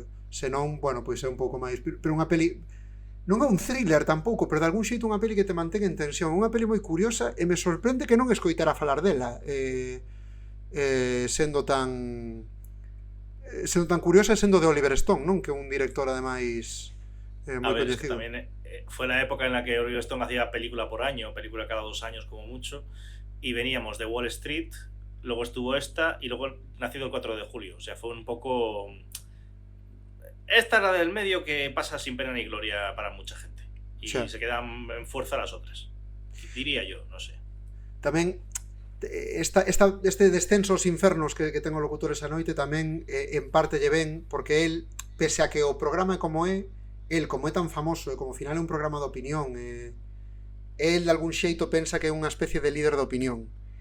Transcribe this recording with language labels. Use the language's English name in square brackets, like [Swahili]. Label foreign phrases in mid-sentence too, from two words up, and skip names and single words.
[Galician] Se non, bueno, pois é un pouco máis, pero unha peli non é un thriller tampouco, pero de algún xeito unha peli que te mantén en tensión, unha peli moi curiosa e me sorprende que non escoitara falar dela, sendo tan curiosa e sendo de Oliver Stone, non? Que é un director ademais moi coñecido. [Spanish] También fue la época en la que Oliver Stone hacía película por año, película cada 2 años como mucho, y veníamos de Wall Street, luego estuvo esta y luego Nacido el 4 de julio, o sea, fue un poco... Esta es la del medio que pasa sin pena ni gloria para mucha gente y sí, se quedan en fuerza las otras, diría yo, no sé. [Galician] Tamén este descenso aos infernos que ten o locutor esa noite tamén en parte lle ven porque el, pese a que o programa é como é, el como é tan famoso e como ao final é un programa de opinión, el de algún xeito pensa que é unha especie de líder de opinión,